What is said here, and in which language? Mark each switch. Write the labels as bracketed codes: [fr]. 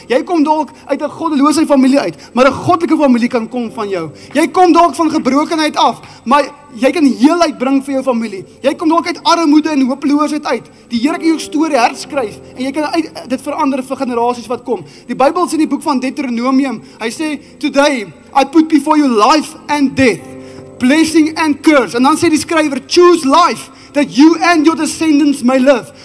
[af] Jy kom dalk uit 'n goddelose familie uit, maar 'n goddelike familie kan kom van jou. Jy kom dalk van gebrokenheid af, maar jy kan heelheid bring vir jou familie. Jy kom dalk uit armoede en hopeloosheid uit. Die Here kan jou storie herskryf en jy kan dit verander vir generasies wat kom. Die Bybel sê in die boek van Deuteronomium, hy sê, [en] "Today I put before you life and death, blessing and curse." [af] En dan sê die skrywer, [en] "Choose life, that you and your descendants may live."